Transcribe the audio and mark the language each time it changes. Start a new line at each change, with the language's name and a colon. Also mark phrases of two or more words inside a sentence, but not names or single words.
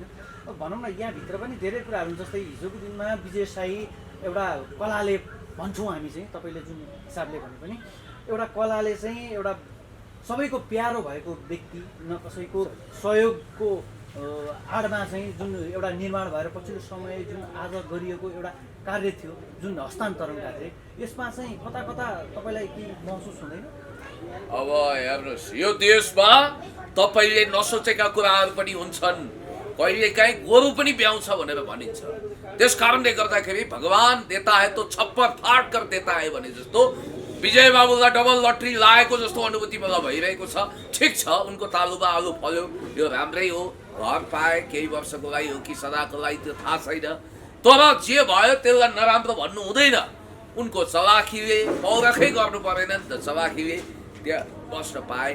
Nepali: भनौँ न, यहाँभित्र पनि धेरै कुराहरू, जस्तै हिजोको दिनमा विजय साई एउटा कलाले भन्छौँ हामी चाहिँ, तपाईँले जुन हिसाबले भने पनि एउटा कलाले चाहिँ एउटा सबैको प्यारो भएको व्यक्ति, न कसैको सहयोगको आडमा चाहिँ जुन एउटा निर्माण भएर पछिल्लो समय जुन आज गरिएको एउटा कार्य थियो, जुन हस्तान्तरण कार्य, यसमा चाहिँ कता कता तपाईँलाई के महसुस हुँदैन? अब हेर्नुहोस्, यो देशमा तपाईँले नसोचेका कुराहरू पनि हुन्छन्। कहिलेकाहीँ गोरु पनि ब्याउँछ भनेर भनिन्छ। त्यस कारणले गर्दाखेरि
Hindi: भगवान देता है तो छप्पर फाट कर देता
Nepali: है भने जस्तो विजय बाबुलाई डबल लटरी लागेको जस्तो अनुभूति मलाई भइरहेको छ। ठिक छ, उनको तालुमा आलु फल्यो, यो राम्रै हो, घर पाए, केही वर्षको लागि हो कि सदाको लागि त्यो थाहा छैन। तर जे भयो त्यसलाई नराम्रो भन्नु हुँदैन। उनको चलाखीले पौरखै गर्नु परेन नि त, चलाखीले त्यहाँ बस्न पाए।